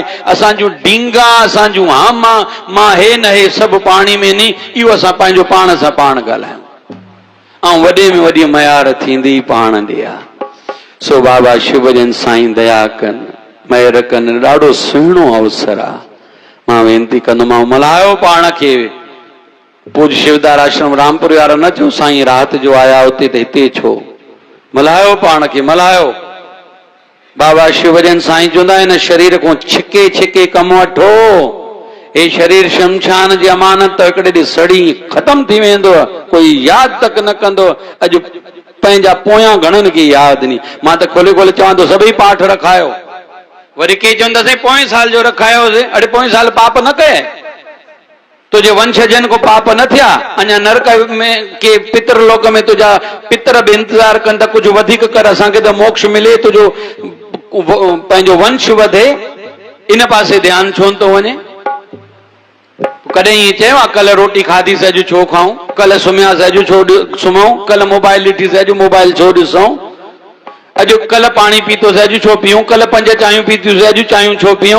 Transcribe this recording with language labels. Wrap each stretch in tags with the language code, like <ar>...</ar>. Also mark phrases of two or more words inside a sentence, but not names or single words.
<sd>असां जूं डींगा, असां जूं हामा, मां हे न हे सभु पाणी में नी, इहो असां पंहिंजो पाण सां पाण ॻाल्हायूं, ऐं वॾे में वॾी मयार थींदी पाण ॾे आहे। सो बाबा शिवजन साईं दया कनि, महिर कनि, ॾाढो सुहिणो अवसर आहे। मां वेनती कंदोमांव, मल्हायो पाण खे। पूज शिवदार आश्रम रामपुर वारा न चओ साईं रात जो आया उते त हिते छो, मल्हायो पाण खे, मल्हायो। बाबा शिवजन साईं चवंदा आहिनि, शरीर को छिके छिके कम वठो, हे शरीर शमशान जी अमानत, हिकिड़े ॾींहुं सड़ी ख़तम थी वेंदो, कोई यादि तक न कंदो। अॼु पंहिंजा पोयां घणनि खे यादि नी। मां त खोले खोले चवां थो सभई पाठ रखायो, वरी के चवंदा साईं पोएं साल जो रखायोसीं, अरे पोएं साल पाप न कए,</sd> <hi>तुझे वंशजन को पाप</hi> <sd>न थिया, अञा नरक में के पितर लोक में तुझा पितर भी इंतजार कनि त कुझु वधीक कर, असांखे त मोक्ष मिले, तुझो पंहिंजो वंश वधे, इन पासे ध्यानु छो थो वञे। कॾहिं ईअं चयो आहे कल्ह रोटी खाधीसीं अॼु छो खाऊं, कल्ह सुम्हियासीं अॼु छो सुम्हूं, कल्ह मोबाइल ॾिठीसीं अॼु मोबाइल छो ॾिसूं, अॼु कल्ह पाणी पीतोसीं अॼु छो पीऊं, कल्ह 5 चांहियूं पीतियूंसीं अॼु चांहियूं छो पीऊं।</sd>